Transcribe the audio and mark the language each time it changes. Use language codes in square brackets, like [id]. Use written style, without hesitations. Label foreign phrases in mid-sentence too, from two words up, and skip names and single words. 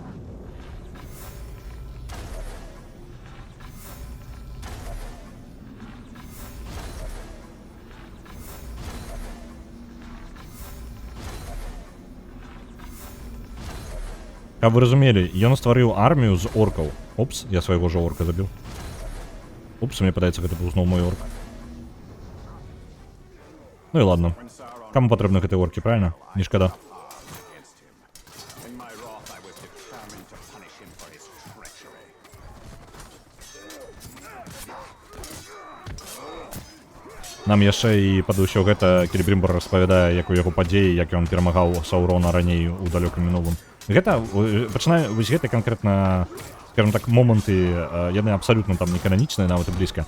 [be] Каб вы разумелі, ён стварыў армію з оркаў. Опс, я свайго ж орка забіў. Опс, мне падаецца, гэта быў зноў мой орк. Ну і ладно. Каму патрэбны гэтыя оркі, правильно? Не шкада. [en] Against him. In my wrath, I was determined to punish him for his treachery. [be] Нам яшчэ і пад усё гэта Церебрымбар распавядае, як у яго падзеі, як ён перамагаў Саурона раней у далёкім мінулым. Гэта, пачынаю, вось гэта канкрэтна, скажем так, моманты, яны абсалютна там не кананічныя, нават і блізка.